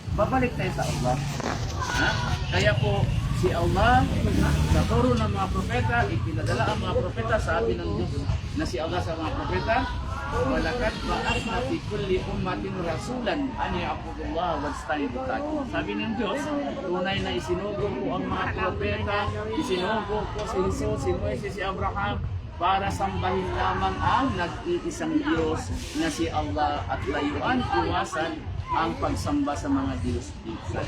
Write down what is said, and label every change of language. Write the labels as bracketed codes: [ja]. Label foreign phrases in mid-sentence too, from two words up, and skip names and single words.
[tl] babalik tayo sa Allah. Ha? Kaya po, si Allah, sa turo ng mga propeta, ipinadala ang mga propeta, sabi ng Diyos na si Allah sa mga propeta, [ar] ولقد بعثنا في كل أمة رسولا أن اعبدوا الله واجتنبوا الطاغوت. [tl] Sabi ng Diyos, tunay na isinugo ko ang mga propeta, isinugo ko si Jesus, si Moises, si Abraham, para sambahin lamang ang nag-iisang Diyos na si Allah at layuan, iwasan ang pagsamba sa mga Diyos-Diyosan.